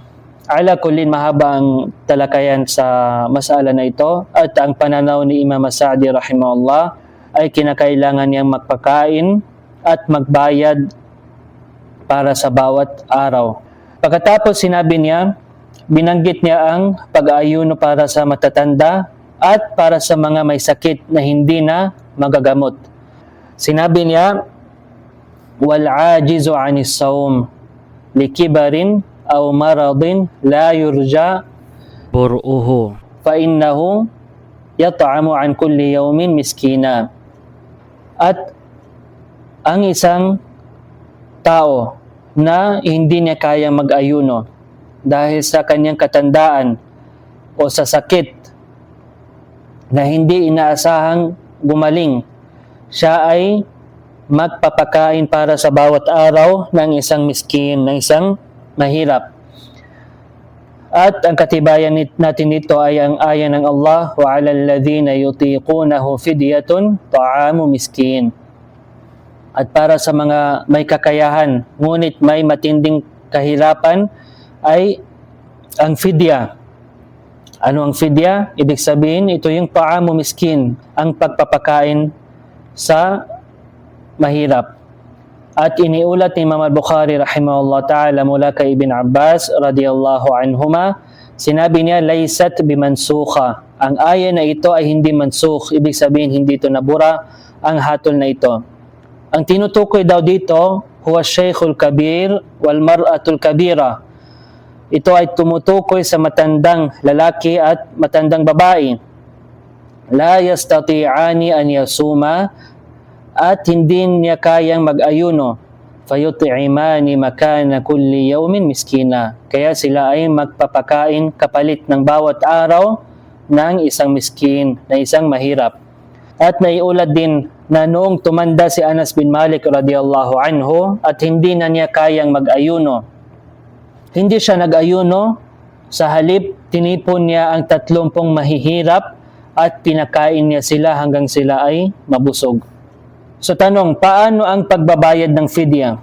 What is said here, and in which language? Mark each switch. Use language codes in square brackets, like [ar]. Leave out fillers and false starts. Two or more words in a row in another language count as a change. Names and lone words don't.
[tl] Ala kullin, mahaba ang talakayan sa masala na ito, at ang pananaw ni Imam Sa'di rahimahullah ay kinakailangan niyang magpakain at magbayad para sa bawat araw. Pagkatapos sinabi niya, binanggit niya ang pag-aayuno para sa matatanda at para sa mga may sakit na hindi na magagamot. Sinabi niya, [ar] والعاجز عن الصوم لكبر أو مرض لا يرجى برؤه فإنه يطعم عن كل يوم مسكينا. [tl] At ang isang tao na hindi niya kayang mag-ayuno dahil sa kanyang katandaan o sa sakit na hindi inaasahang gumaling, siya ay magpapakain para sa bawat araw ng isang miskin, ng isang mahirap. At ang katibayan natin dito ay ang aya ng Allah, [ar] وعلى الذين يطيقونه فدية طعام مسكين. [tl] At para sa mga may kakayahan ngunit may matinding kahirapan ay ang fidya. Ano ang fidya? Ibig sabihin, ito yung [ar] طعام مسكين, [tl] ang pagpapakain sa mahirap. At iniulat ni Imam al-Bukhari [ar] رحمه الله تعالى [tl] mula kay Ibn Abbas [ar] رضي الله عنهما, [tl] sinabi niya, [ar] ليست بمنسوخة. [tl] Ang aya na ito ay hindi mansukh, ibig sabihin hindi ito nabura ang hatol na ito. Ang tinutukoy daw dito, [ar] هو الشيخ الكبير والمرأة الكبيرة. [tl] Ito ay tumutukoy sa matandang lalaki at matandang babae. [ar] لا يستطيعان أن يصوما, [tl] at hindi niya kayang mag-ayuno. [ar] فيطعمان مكان كل يوم مسكينا. [tl] Kaya sila ay magpapakain kapalit ng bawat araw ng isang miskin, na isang mahirap. At may ulat din na noong tumanda si Anas bin Malik [ar] رضي الله عنه [tl] at hindi na niya kayang mag-ayuno, hindi siya nag-ayuno, sa halip tinipon niya ang 30 mahihirap at pinakain niya sila hanggang sila ay mabusog. So tanong, paano ang pagbabayad ng fidya?